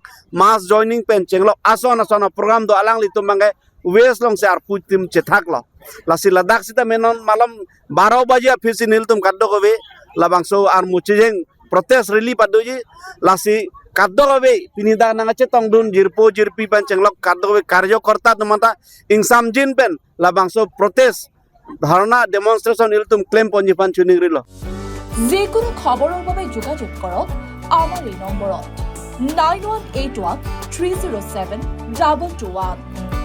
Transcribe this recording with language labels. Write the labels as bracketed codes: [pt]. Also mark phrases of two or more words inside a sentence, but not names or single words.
[en] mass joining [mjw] pen chenglok ason program do alang li tum bangke West long se arpu tim cetak lo lasi ladak sita menon malam 12 baje afisi niltum kaddo kobe labangso ar mucijeng [en] protest rally [mjw] padoji lasi kaddo kobe pinida nangache tongdun jirpo jirpi pan cenglok kaddo kobe karyakarta tumata ingsam jin pen labangso [en] protest dharna demonstration [mjw] niltum claim ponji pan chuning rilo [as] যেকোনো খবৰৰ বাবে যোগাযোগ কৰক আমাৰ এই নম্বৰত 9181 307 2221